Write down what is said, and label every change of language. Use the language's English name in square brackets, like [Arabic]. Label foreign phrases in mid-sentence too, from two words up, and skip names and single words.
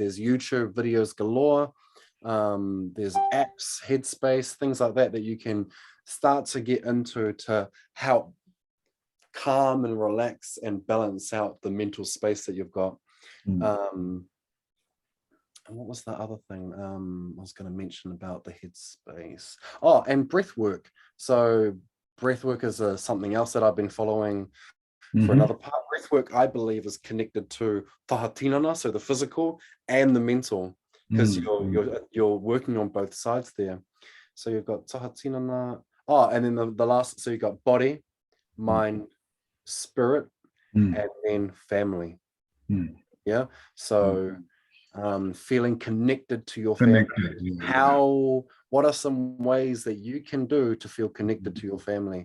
[English] There's YouTube videos galore. There's apps, Headspace, things like that you can start to get into to help calm and relax and balance out the mental space that you've got. And what was the other thing I was going to mention about the headspace? Oh, and breath work. So breath work is something else that I've been following for another part. Breath work, I believe, is connected to [Māori] taha tinana, [English] so the physical and the mental, because you're working on both sides there. So you've got [Māori] taha tinana. [English] Oh, and then the last, so you've got body, mind, spirit, and then family. Yeah. So feeling connected to your family. What are some ways that you can do to feel connected to your family?